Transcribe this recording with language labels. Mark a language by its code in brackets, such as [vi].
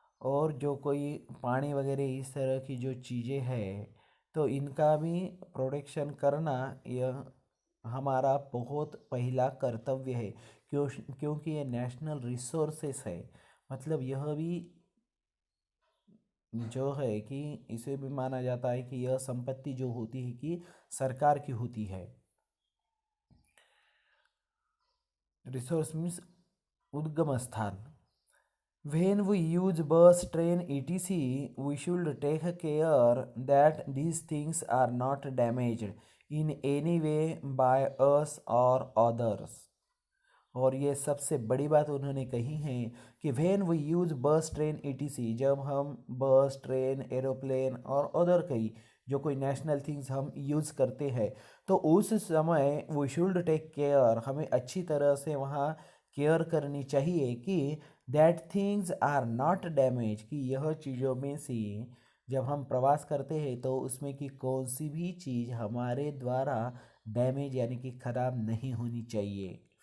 [hi] और जो कोई पानी वगैरह इस तरह की जो चीज़ें हैं तो इनका भी प्रोटेक्शन करना यह हमारा बहुत पहला कर्तव्य है, क्योंकि ये नेशनल रिसोर्सेस है। मतलब यह भी जो है कि इसे भी माना जाता है कि यह संपत्ति जो होती है कि सरकार की होती है। रिसोर्स मीन्स उद्गम स्थान। [en] When we use bus, train, etc., we should take care that these things are not damaged in any way by us or others. [hi] और ये सबसे बड़ी बात उन्होंने कही है कि [en] when we use bus, train, etc., [hi] जब हम बस, ट्रेन, एरोप्लेन और [en] other कई [hi] जो कोई [en] national things हम use [hi] करते हैं तो उस समय [en] we should take care, [hi] हमें अच्छी तरह से वहाँ केयर करनी चाहिए कि [en] that things are not damage, [hi] कि यह चीज़ों में से जब हम प्रवास करते हैं तो उसमें की कौन सी भी चीज़ हमारे द्वारा डैमेज यानी कि ख़राब नहीं होनी चाहिए।